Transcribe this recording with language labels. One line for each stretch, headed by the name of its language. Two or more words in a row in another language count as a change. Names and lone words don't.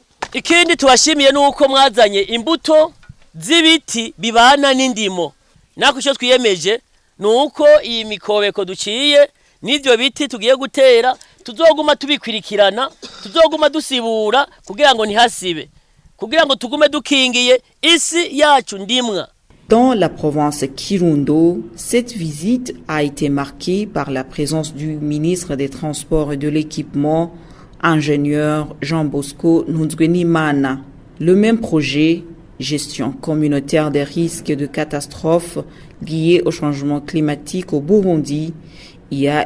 Rundi: Ikindi tubashimiye nuko mwazanye imbuto z'ibiti bibana n'indimo. Nako cyo twiyemeje nuko iyi mikobeko duciye n'ivyo biti tugiye gutera tuzoguma tubikwirikirana, tuzoguma dusibura kugira ngo ntihasibe, kugira ngo tugume dukingiye isi yacu ndimwa.
French: Dans la province Kirundo, cette visite a été marquée par la présence du ministre des Transports et de l'Équipement, ingénieur Jean Bosco Nunzwenimana. Le même projet, gestion communautaire des risques de catastrophes liés au changement climatique au Burundi, y a